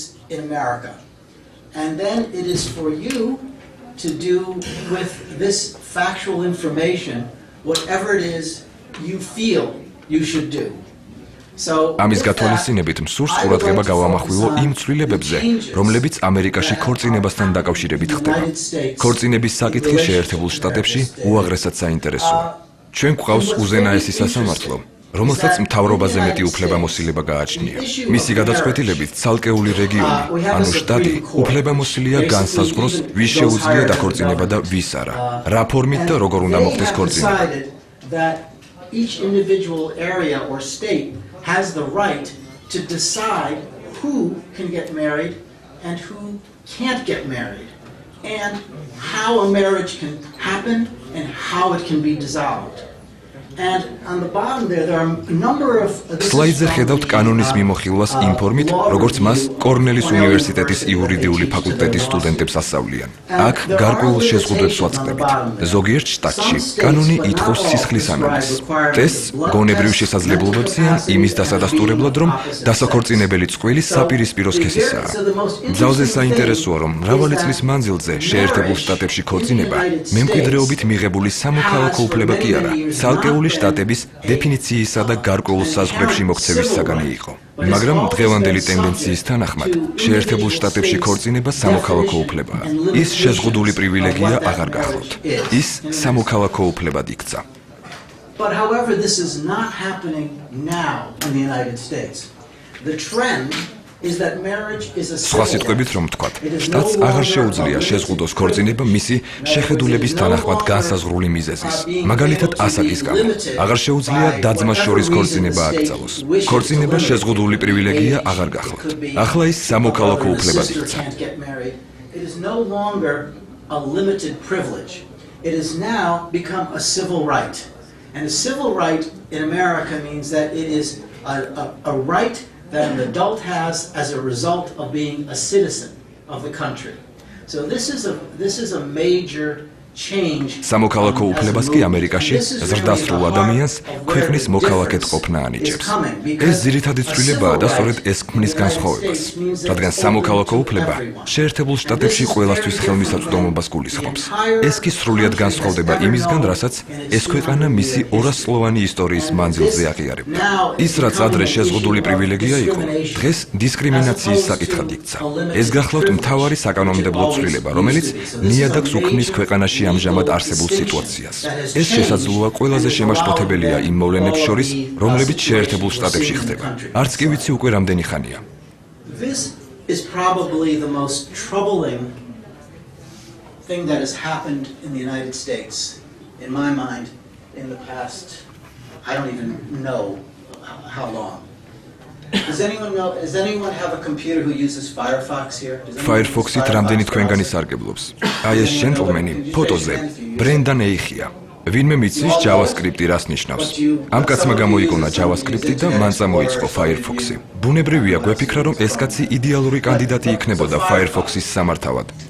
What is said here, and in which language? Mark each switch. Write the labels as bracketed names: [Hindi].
[English] And then it is for you to do with this factual information whatever it is you feel you should do. [Georgian] ამის გათვალისწინებით მსურს ყურადღება გავამახვილო იმ ცვლილებებზე, რომლებიც ამერიკაში ქორწინებასთან დაკავშირებით ხდება. ქორწინების საკითხი შეერთებულ შტატებში უაღრესად საინტერესოა. ჩვენ გვყავს უზენაესი სასამართლო, რომელსაც მთავრობაზე მეტი უფლებამოსილება გააჩნია. მისი გადაწყვეტილებით ცალკეული რეგიონი, ანუ შტატი, უფლებამოსილია განსაზღვროს, ვის შეუძლია დაქორწინება და ვის არა, რა ფორმით და როგორ უნდა მოხდეს ქორწინება. [English] Each individual area or state has the right to decide who can get married and who can't get married, and how a marriage can happen and how it can be dissolved. And on the bottom there are a number of [Georgian] სლაიდზე ხედავთ კანონის მიმოხილვას იმ ფორმით, როგორც მას კორნელის უნივერსიტეტის იურიდიული ფაკულტეტის სტუდენტებს ასწავლიან. აქ გარკვეულ შეზღუდვებს ვაწყდებით. ზოგიერთ შტატში კანონი ითხოვს სისხლის ანალიზს. ტესტს გონებრივ შესაძლებლობებზე ან იმის დასადასტურებლად, რომ დასაქორწინებელი წყვილი საპირისპირო სქესისაა. ძალზე საინტერესოა, რომ მრავალი წლის მანძილზე შეერთებულ შტატებში ქორწინება მემკვიდრეობით მიღებული სამოქალაქო უფლება კი არა, ცალკეული შტატების დეფინიციისა და გარკვეულ საზღვრებში მოქცევის საგანი იყო. მაგრამ დღევანდელი ტენდენციის თანახმად, შეერთებულ შტატებში ქორწინება სამოქალაქო უფლებაა. ის შეზღუდული პრივილეგია აღარ გახლავთ. ის სამოქალაქო უფლებად იქცა. [English] But however, this is not happening now in the United States. The trend is that marriage is a [Georgian] სხვა სიტყვებით რომ ვთქვათ, შტატს აღარ შეუძლია შეზღუდოს ქორწინება მისი შეხედულების თანახმად განსაზღვრული მიზეზის. მაგალითად, ასაკის გამო. აღარ შეუძლია და-ძმას შორის ქორწინება აკრძალოს. ქორწინება შეზღუდული პრივილეგია აღარ გახლავთ. ახლა ის სამოქალაქო უფლებად იქცა. [English] It is no longer a limited privilege. It has now become a civil right. And a civil right in America means that it is a right that an adult has as a result of being a citizen of the country. So this is a major change. [Georgian] სამოქალაქო უფლებას კი ამერიკაში ზრდასრულ ადამიანს ქვეყნის მოქალაქედ ყოფნა ანიჭებს. ეს ძირითადი ცვლილებაა და სწორედ ეს ქმნის განსხვავებას, რადგან სამოქალაქო უფლება შეერთებულ შტატებში ყველასთვის ხელმისაწვდომობას გულისხმობს. ეს კი სრულიად განსხვავდება იმისგან, რასაც ეს ქვეყანა მისი 200-წლოვანი ისტორიის მანძილზე აღიარებდა. ის, რაც ადრე შეზღუდული პრივილეგია იყო, დღეს დისკრიმინაციის საკითხად იქცა. ეს გახლავთ მთავარი საკანონმდებლო ცვლილება, რომელიც ნიადაგს უქმნის ქვეყანაში ამჟამად არსებულ სიტუაციას. ეს შესაძლოა ყველაზე შემაშფოთებელია იმ მოვლენებს შორის, რომლებიც შეერთებულ შტატებში ხდება. არც კი ვიცი უკვე რამდენი ხანია. [English] This is probably the most troubling thing that has happened in the United States, in my mind, in the past, I don't even know how long. Does anyone have a computer who uses Firefox here? [Georgian] Firefox-ით რამდენი თქვენგანი სარგებლობს? აი ეს ჯენტლმენი ფოტოზე ბრენდან ეიხია. ვინმე მიცის JavaScript-ი რას ნიშნავს? ამ კაცმა გამოიგონა JavaScript-ი და მან წამოიწყო Firefox-ი. ბუნებრივია გვეფიქრა, რომ ეს კაცი იდეალური კანდიდატი იქნებოდა Firefox-ის სამართავად.